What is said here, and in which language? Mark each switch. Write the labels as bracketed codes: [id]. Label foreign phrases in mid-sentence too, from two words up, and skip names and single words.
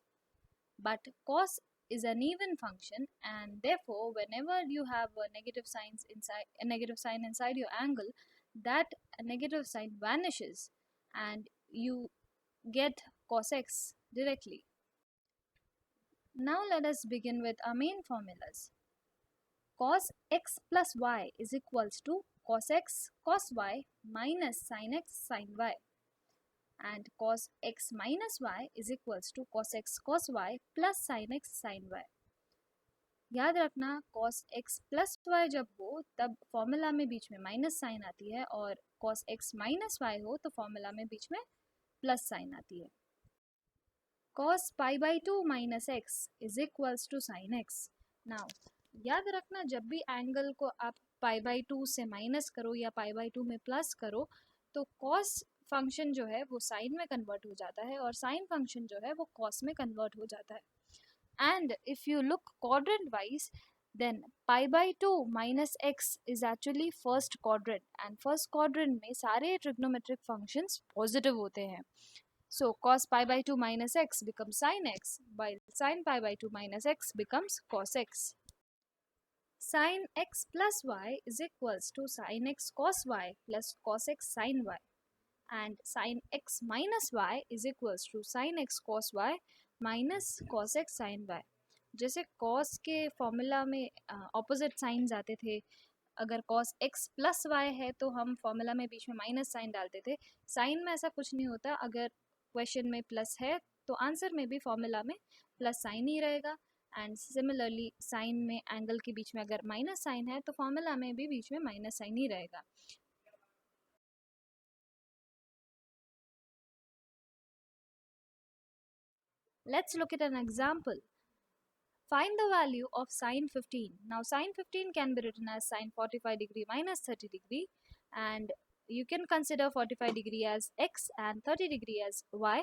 [en] But cos is an even function, and therefore, whenever you have a negative sign inside your angle, that negative sign vanishes and you get cos x directly. Now, let us begin with our main formulas. Cos x plus y is equals to cos x cos y minus sin x sin y, and cos x minus y is equals to cos x cos y plus sin x sin y. [hi] याद रखना [en] cos x plus y [hi] जब हो तब फॉर्मूला में बीच में [en] minus sign [hi] आती है, और [en] cos x minus y [hi] हो तो फॉर्मूला में बीच में [en] plus sign [hi] आती है. [en] cos pi by 2 minus x is equals to sin x. [hi] Now याद रखना जब भी एंगल को आप [en] pi by 2 [hi] से माइनस करो या [en] pi by 2 [hi] में प्लस करो तो [en] cos function [hi] जो है वो साइन में कन्वर्ट हो जाता है और [en] sine function [hi] जो है वो cos में कन्वर्ट हो जाता है. [en] and if you look quadrant wise then pi by 2 minus x is actually first quadrant, and first quadrant [hi] में सारे [en] trigonometric functions positive [hi] होते हैं. [en] So cos pi by 2 minus x becomes sin x, while sin pi by 2 minus x becomes cos x. Sin x plus y is equals to sin x cos y plus cos x sin y, and sin x minus y is equals to sin x cos y minus cos x sin y. [hi] जैसे cos के फॉर्मूला में [en] opposite signs [hi] आते थे, अगर [en] cos x plus y [hi] है तो हम फॉर्मूला में बीच में [en] minus sign [hi] डालते थे. साइन में ऐसा कुछ नहीं होता, अगर क्वेश्चन में प्लस है तो आंसर में भी फॉर्मूला में [en] plus sign [hi] ही रहेगा. [en] and similarly [hi] साइन में एंगल के बीच में अगर [en] minus sign [hi] है तो फॉर्मूला में भी बीच में [en] minus sign [hi] ही रहेगा. [en] Let's look at an example. Find the value of sine 15. Now sine 15 can be written as sine 45 degree minus 30 degree, and you can consider 45 degree as x and 30 degree as y.